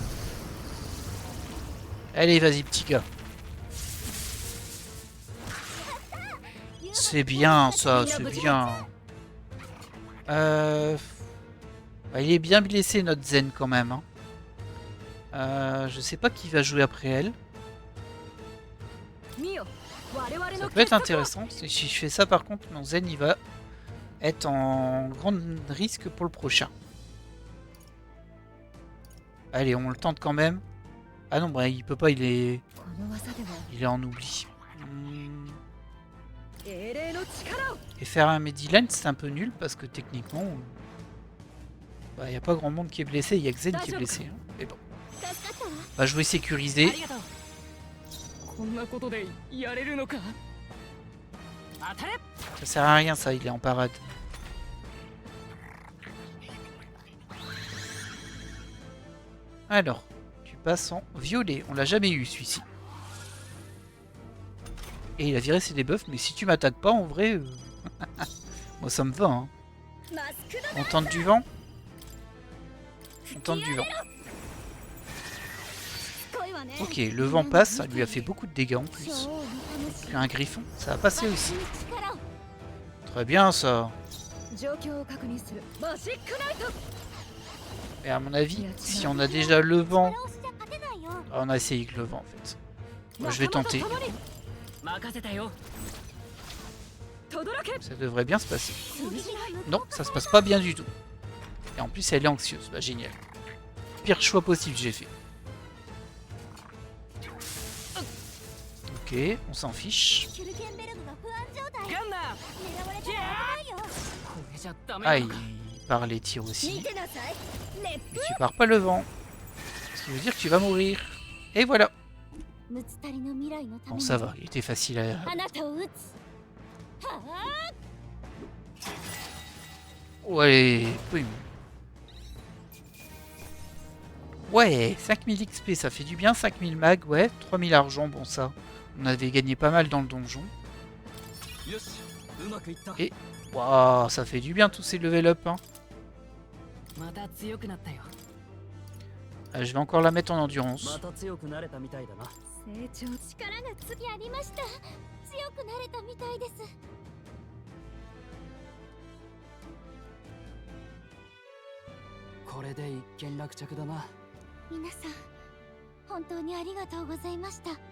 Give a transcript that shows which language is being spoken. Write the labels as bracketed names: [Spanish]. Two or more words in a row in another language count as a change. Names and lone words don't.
[French] Allez, vas-y petit gars. C'est bien ça, c'est bien. Bah, il est bien blessé notre Zen quand même. Hein. Je sais pas qui va jouer après elle. [Japanese] 見よ。我々 [French] Ça [Japanese] の [French] peut être intéressant. Si je fais ça par contre, mon Zen il va être en grand risque pour le prochain. Allez, on le tente quand même. Ah non, bah, il peut pas, il est en oubli. Et faire un Mediland, c'est un peu nul parce que techniquement, bah, y a pas grand monde qui est blessé. Il y a que Zen qui est blessé. Hein. Mais bon, [Japanese] 助かったわ。 [French] on va jouer sécurisé. [Japanese] ありがとう。こんなことでやれるのか。当たれ。 [French] Ça sert à rien ça, il est en parade. Alors, tu passes en violet. On l'a jamais eu celui-ci. Et il a viré ses debuffs, mais si tu m'attaques pas en vrai, moi ça me va. Hein. [Japanese] マスクド [French] On tente du vent. On tente du vent. [Japanese] 恋はね。 [French] Ok, le vent passe, ça lui a fait beaucoup de dégâts en plus. [Japanese] 女王の魂 [French] Puis un griffon, ça va passer aussi. [Japanese] 力を [French] Très bien ça. [Japanese] 状況を確認する。マジックナイト。 [French] Et à mon avis, si on a déjà le vent... [Japanese] 力押しじゃ勝てないよ。 [French] Ah, on a essayé avec le vent en fait. Moi, je vais tenter. [Japanese] 任せたよ。轟け。 [French] Ça devrait bien se passer. [Japanese] 攻撃が向こう [French] Non, ça se passe pas bien du tout. Et en plus, elle est anxieuse. Bah, génial. Pire choix possible, j'ai fait. Ok, on s'en fiche. [Japanese] キュルケンベルグが不安状態。ガンナー。狙われたら危ないよ。これじゃダメ [French] Ah, [Japanese] な [French] il [Japanese] のか。 [French] part les tirs [Japanese] 見 [French] aussi. [Japanese] てなさい。レッ [French] Et tu pars pas le vent. Ce qui veut dire que tu vas mourir. Et voilà. [Japanese] ムツタリの未来のため [French] Bon, [Japanese] に [French] ça va. Il était facile à... [Japanese] あなたを撃つ。はあ。 [French] Ouais, boum. Ouais, 5000 XP, ça fait du bien. 5000 mag, ouais. 3000 argent, bon ça. On avait gagné pas mal dans le donjon. [Japanese] よし、うまくいった。 [French] Et waouh, ça fait du bien tous ces [English] level up. [French] Hein. [Japanese] また強くなったよ。 [French] Je vais encore la mettre en endurance. [Japanese] また強くなれたみたいだな。成長。力が次ありました。強くなれたみたいです。これで一件落着だな。皆さん、本当にありがとうございました。